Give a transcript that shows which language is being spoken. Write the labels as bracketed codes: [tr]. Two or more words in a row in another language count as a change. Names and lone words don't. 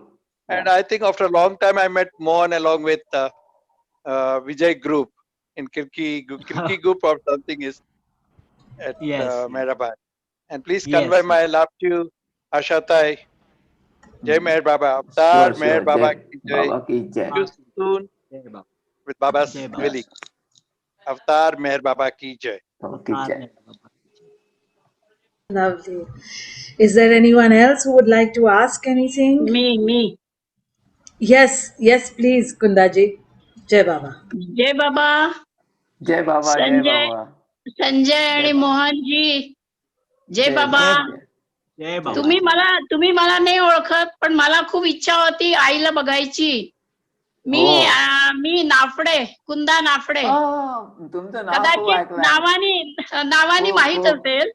[en] And I think after a long time, I met Mohan along with Vijay Group in Kirki Group or something is at Meherabad. And please convey my love to Ashatai. [hi] Jai Meher Baba. Avatar Meher Baba ki jai. Baba ki jai. [en] See you soon with Baba's willing. [hi] Avatar Meher Baba ki jai. Baba ki jai. [en] Lovely. Is there anyone else who would like to ask anything? Me. Yes, please, Kundaji. [hi] Jai Baba. Jai Baba. Jai Baba, Jai Baba. [mr] संजय आणि मोहनजी. जय बाबा. जय बाबा. तुम्ही मला नाही ओळखत, पण मला खूप इच्छा होती आईला बघायची. मी नाफडे, कुंदा नाफडे. तुमचं नाव कदाचित नावानी माहित असेल.